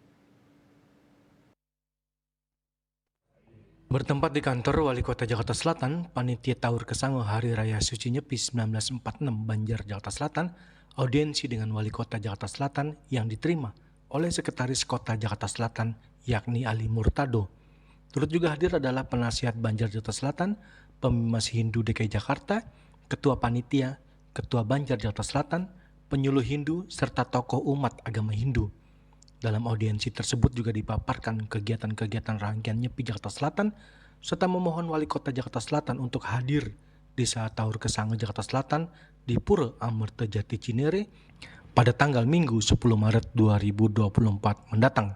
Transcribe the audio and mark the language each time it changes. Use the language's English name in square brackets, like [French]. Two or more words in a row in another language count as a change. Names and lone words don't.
[Indonesian] Bertempat di kantor Wali Kota Jakarta Selatan, Panitia Tawur Kesange Hari Raya Suci Nyepi 1946 Banjar, Jakarta Selatan, audiensi dengan Wali Kota Jakarta Selatan yang diterima oleh Sekretaris Kota Jakarta Selatan yakni Ali Murtado. Turut juga hadir adalah penasihat Banjar Jakarta Selatan, Pemimas Hindu DKI Jakarta, Ketua Panitia, Ketua Banjar Jakarta Selatan, penyuluh Hindu, serta tokoh umat agama Hindu. Dalam audiensi tersebut juga dipaparkan kegiatan-kegiatan rangkaian Nyepi Jakarta Selatan, serta memohon Wali Kota Jakarta Selatan untuk hadir di saat Tawur Kesange Jakarta Selatan di Pura Amerta Jati Cinere pada tanggal Minggu 10 Maret 2024 mendatang.